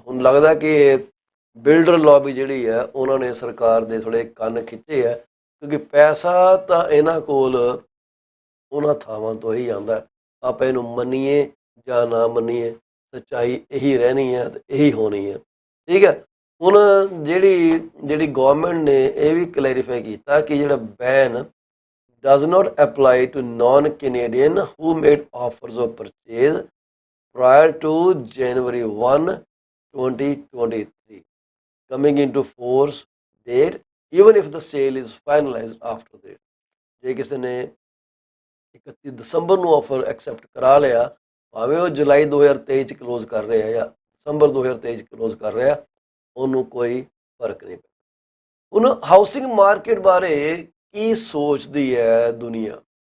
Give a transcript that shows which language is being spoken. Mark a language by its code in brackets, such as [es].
[pa] ਹੁਣ ਲੱਗਦਾ ਕਿ ਬਿਲਡਰ ਲੌਬੀ ਜਿਹੜੀ ਹੈ ਉਹਨਾਂ ਨੇ ਸਰਕਾਰ ਦੇ ਥੋੜ੍ਹੇ ਕੰਨ ਖਿੱਚੇ ਆ, ਕਿਉਂਕਿ ਪੈਸਾ ਤਾਂ ਇਹਨਾਂ ਕੋਲ ਉਹਨਾਂ ਥਾਵਾਂ ਤੋਂ ਹੀ ਆਉਂਦਾ। ਆਪਾਂ ਇਹਨੂੰ ਮੰਨੀਏ ਜਾਂ ਨਾ ਮੰਨੀਏ, ਸੱਚਾਈ ਇਹੀ ਰਹਿਣੀ ਹੈ ਤੇ ਇਹੀ ਹੋਣੀ ਹੈ, ਠੀਕ ਹੈ। ਹੁਣ ਜਿਹੜੀ ਗੌਰਮੈਂਟ ਨੇ ਇਹ ਵੀ ਕਲੈਰੀਫਾਈ ਕੀਤਾ ਕਿ ਜਿਹੜਾ [en] Ban does not apply to non-Canadian who made offers of purchase prior to January 1, 2023, coming into force date, even if the sale is finalized after that। [pa] ਜੇ ਕਿਸੇ ਨੇ 31 ਦਸੰਬਰ ਨੂੰ ਆਫਰ ਐਕਸੈਪਟ ਕਰਾ ਲਿਆ, ਭਾਵੇਂ ਉਹ ਜੁਲਾਈ 2023 'ਚ ਕਲੋਜ਼ ਕਰ ਰਿਹਾ ਜਾਂ ਦਸੰਬਰ 2023 'ਚ ਕਲੋਜ਼ ਕਰ ਰਿਹਾ, ਉਹਨੂੰ ਕੋਈ ਫਰਕ ਨਹੀਂ ਪੈਂਦਾ। ਹੁਣ ਹਾਊਸਿੰਗ ਮਾਰਕੀਟ ਬਾਰੇ ਕੀ ਸੋਚਦੀ ਹੈ ਦੁਨੀਆ?